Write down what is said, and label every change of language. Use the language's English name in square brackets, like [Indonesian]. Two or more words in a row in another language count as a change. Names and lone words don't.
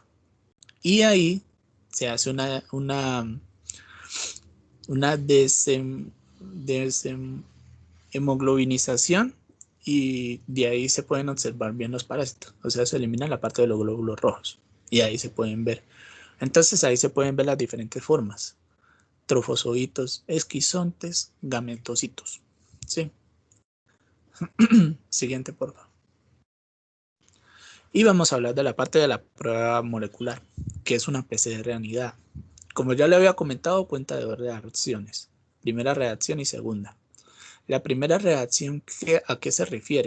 [Spanish] Y ahí se hace una deshemoglobinización y de ahí se pueden observar bien los parásitos. O sea, se elimina la parte de los glóbulos rojos y ahí se pueden ver. Entonces ahí se pueden ver las diferentes formas: trofozoitos, esquizontes, gametocitos. ¿Sí? Siguiente, por favor. Y vamos a hablar de la parte de la prueba molecular, que es una PCR unidad. Como ya le había comentado, cuenta de dos reacciones: primera reacción y segunda. La primera reacción, ¿a qué se refiere?